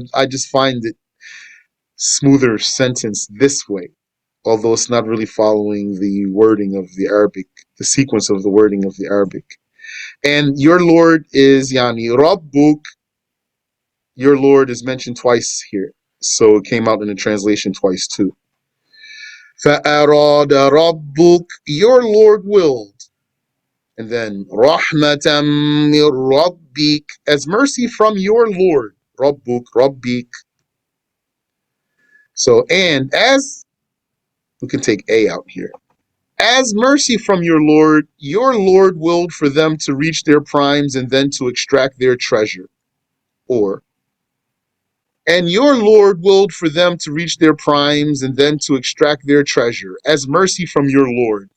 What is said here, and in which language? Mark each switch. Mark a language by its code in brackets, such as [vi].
[en] I just find it smoother sentence this way, although it's not really following the wording of the Arabic, the sequence of the wording of the Arabic. And your Lord is Yani Rabbuk. Your Lord is mentioned twice here. So it came out in the translation twice too. [ar] فَأَرَادَ رَبُّكَ. [en] Your Lord willed. And then [ar] رَحْمَةً مِّن رَّبِّكَ. [en] As mercy from your Lord. Rabbuk, Rabbik. So, and as, we can take A out here. As mercy from your Lord willed for them to reach their primes and then to extract their treasure. Or, and your Lord willed for them to reach their primes and then to extract their treasure, as mercy from your Lord.